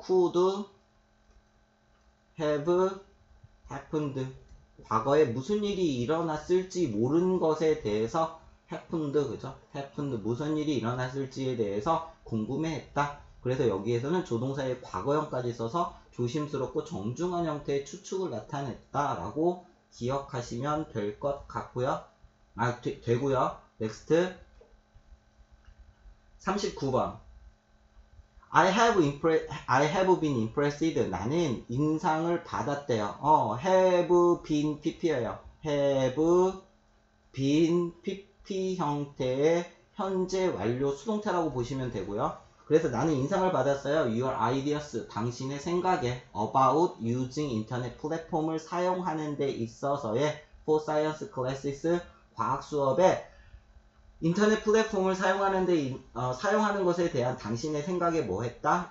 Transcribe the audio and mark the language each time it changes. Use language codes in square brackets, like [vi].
[ko] could have happened 과거에 무슨 일이 일어났을지 모르는 것에 대해서 happened 그죠? happened 무슨 일이 일어났을지에 대해서 궁금해했다. 그래서 여기에서는 조동사의 과거형까지 써서 조심스럽고 정중한 형태의 추측을 나타냈다라고 기억하시면 될 것 같고요. 되고요. [en] 넥스트 39번 I have been impressed. [ko] 나는 인상을 받았대요. [en] have been pp예요. [ko] have been pp 형태의 현재 완료 수동태라고 보시면 되고요. 그래서 나는 인상을 받았어요. Your ideas, 당신의 생각에 about using 인터넷 플랫폼을 사용하는 데 있어서의 for science classes, 과학 수업에 인터넷 플랫폼을 사용하는 것에 대한 당신의 생각에 뭐 했다?